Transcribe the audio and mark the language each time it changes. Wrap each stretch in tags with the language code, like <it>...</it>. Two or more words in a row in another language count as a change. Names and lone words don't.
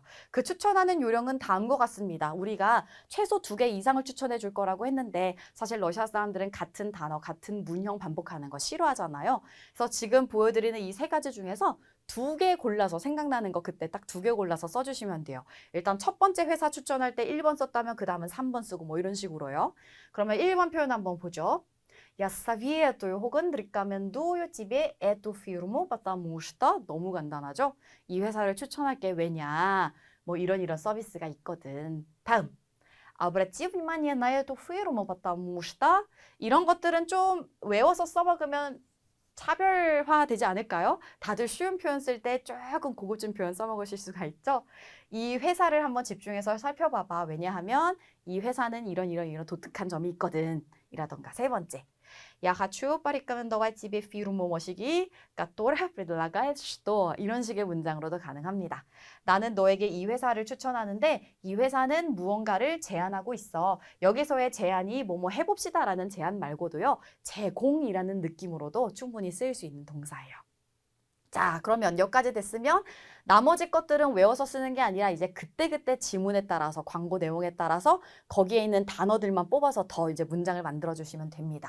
<ko>그 추천하는 요령은 다음과 같습니다. 우리가 최소 2개 이상을 추천해 줄 거라고 했는데 사실 러시아 사람들은 같은 단어, 같은 문형 반복하는 거 싫어하잖아요. 그래서 지금 보여드리는 이 3가지 중에서 2개 골라서 생각나는 거 그때 딱 2개 골라서 써주시면 돼요. 일단 첫 번째 회사 추천할 때 1번 썼다면 그 다음은 3번 쓰고 뭐 이런 식으로요. 그러면 1번 표현 한번 보죠.</ko> <ru>Я советую 혹은 рекомендую тебе эту фирму, потому что</ru> <ko>너무 간단하죠? 이 회사를 추천할게 왜냐? 뭐 이런 서비스가 있거든. 다음.</ko> <ru>Обрати внимание на эту фирму, потому что</ru> <ko>이런 것들은 좀 외워서 써먹으면 차별화 되지 않을까요? 다들 쉬운 표현 쓸 때 조금 고급진 표현 써먹으실 수가 있죠? 이 회사를 한번 집중해서 살펴봐봐. 왜냐하면 이 회사는 이런 독특한 점이 있거든. 이라던가. 3번째.</ko> <ru>Я хочу порекомендовать тебе фирму 뭐시기, которая предлагает что</ru> <ko>이런 식의 문장으로도 가능합니다. 나는 너에게 이 회사를 추천하는데 이 회사는 무언가를 제안하고 있어. 여기서의 제안이 뭐뭐 해봅시다라는 제안 말고도요. 제공이라는 느낌으로도 충분히 쓰일 수 있는 동사예요. 자, 그러면 여기까지 됐으면 나머지 것들은 외워서 쓰는 게 아니라 이제 그때그때 지문에 따라서 광고 내용에 따라서 거기에 있는 단어들만 뽑아서 더 이제 문장을 만들어 주시면 됩니다.</ko>